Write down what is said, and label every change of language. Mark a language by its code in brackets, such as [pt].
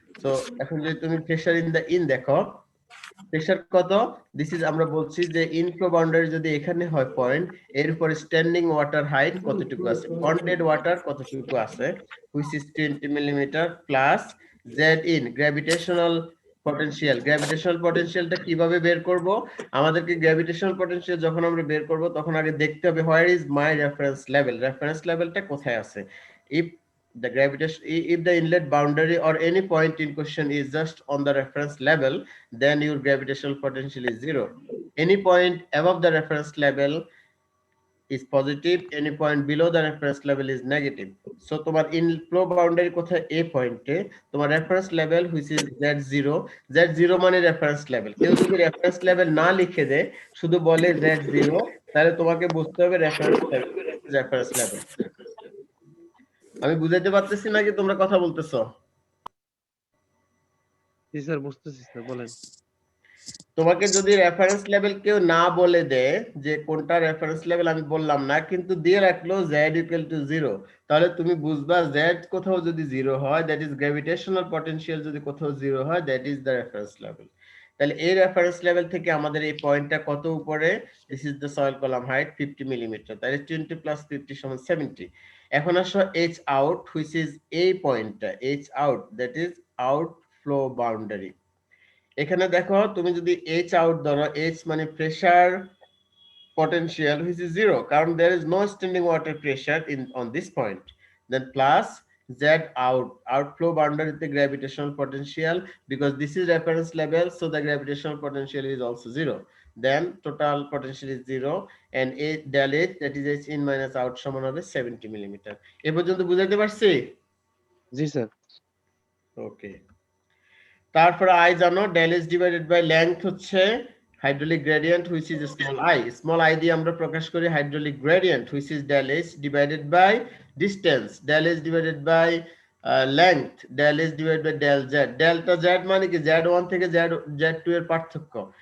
[bn] So এখন যদি তুমি [en] pressure in the in [bn] দেখো, প্রেসার কত, দিস ইজ আমরা বলছি যে ইনফ্লো বাউন্ডারি যদি এখানে হয় পয়েন্ট, এর উপরে স্ট্যান্ডিং ওয়াটার হাইট কতটুকু আছে, পন্ডেড ওয়াটার কতটুকু আছে, [en] Which is 20 millimetre plus z in gravitational potential. [bn] Gravitational পটেনশিয়ালটা কিভাবে বের করব, আমাদেরকে গ্র্যাভিটেশনাল পটেনশিয়াল যখন আমরা বের করব তখন আগে দেখতে হবে [en] where is my reference level, [bn] reference লেভেলটা কোথায় আছে। [en] If the gravitation, if the inlet boundary or any point in question is just on the reference level, then your gravitational potential is zero. Any point above the reference level is positive, any point below the reference level is negative. [bn] So তোমার inflow boundary কোথায়, a পয়েন্টে, তোমার reference level [en] which is z0, [bn] z0 মানে reference level। কেউ যদি reference level না লিখে দেয়, শুধু বলে z0, তাহলে তোমাকে বুঝতে হবে reference level। আমি বুঝাইতে পারতেছি নাকি তোমরা কথা বলতেছো? জি স্যার, বুঝতেছি স্যার, বলেন। তোমাকে যদি রেফারেন্স লেভেল কেউ না বলে দেয়, যে কোনটা রেফারেন্স লেভেল আমি বললাম না, কিন্তু দিয়ে রাখলো z ইকুয়াল টু 0, তাহলে তুমি বুঝবা z কোথাও যদি 0 হয়, [en] that is gravitational potential [bn] যদি কোথাও 0 হয়, [en] That is the reference level. [bn] তাহলে এই রেফারেন্স লেভেল থেকে আমাদের এই পয়েন্টটা কত উপরে, [en] this is the soil column height [bn] 50 millimetre, তাহলে 20 প্লাস 50 সমান 70। এখন আসো h আউট, হুইচ ইজ এই পয়েন্টটা, h out [en] That is outflow boundary. [bn] এখানে দেখো তুমি যদি h আউট ধরো, [en] h মানে pressure potential which is 0, কারণ there is no standing water pressure in on this point, then plus z out, outflow boundary the gravitational potential, because this is reference level, so the gravitational potential is also 0, then total potential is 0, and a del h, that is h in minus out, [bn] সমান হবে 70 millimetre. এ পর্যন্ত বুঝাইতে পারছি? জি sir. ওকে, তারপরে i জানো, [en] del h divided by length হচ্ছে hydraulic gradient which is small I [bn] দিয়ে আমরা প্রকাশ করি [en] hydraulic gradient which is del h divided by distance, del h divided by length, del h divided by del z। [bn] delta z মানে কি z1 থেকে z2 এর পার্থক্য।